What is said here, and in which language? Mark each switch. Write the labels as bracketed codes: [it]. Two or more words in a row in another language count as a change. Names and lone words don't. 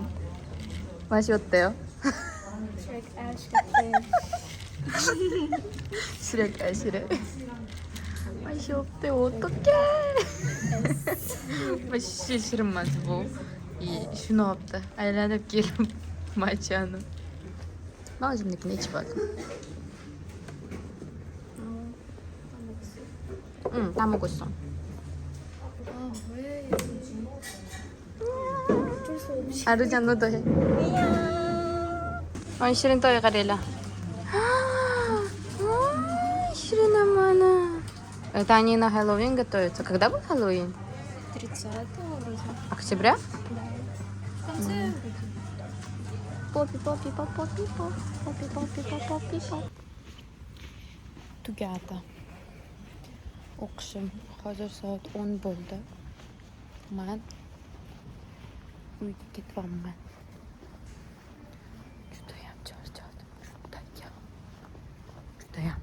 [uz] Mana shu yerda-yu. Shrek. Mana shu yerda o'tirgan. Вообще shirin emas bu. Shuni olibdi. Aylanib kelib matchani. Men o'zimnikini ichib oldim. [ru] Там вкусно. Arujan no dohe. [uz] Ой, shirin to'y qaranglar. Shirin mana. [ru] Это они на Хэллоуин готовятся. Когда будет Хэллоуин? 30 вроде. Октября? Да. В конце Поппи. [uz] Tugadi. O'qishim hozir soat 10 bo'ldi. Men uyga ketyapman. Judayam charchadim. Judayam.